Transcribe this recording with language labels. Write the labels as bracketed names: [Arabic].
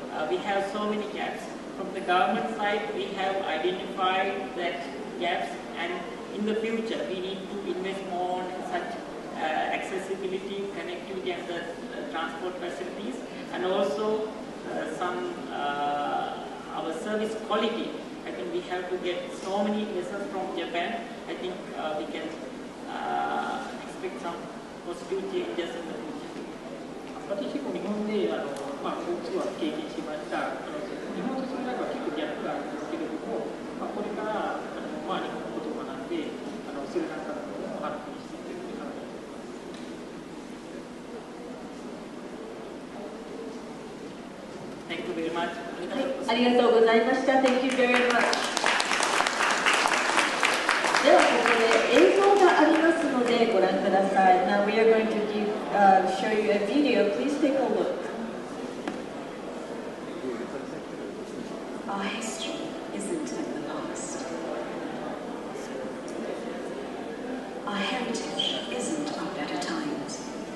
[English] We have so many gaps. From the government side, we have identified that gaps, and in the future, we need to invest more on such accessibility, connectivity, and the transport facilities, and also some our service quality. I think we have to get so many lessons from Japan. I think we can expect some positive changes in the future. [Japanese] 私も日本で交通は経験しました。日本とスリランカは結構ギャップがあるんですけれども、これから日本のことを学んでスリランカのことも発展していくという考えています。 [English] Thank you very much. [Japanese] ありがとうございました。 [English] Thank you very much. [Japanese] ではここで映像がありますのでご覧ください。 [English] Now we are going to show you a video. Please take a look. Our history isn't in the past. Our heritage isn't of better times.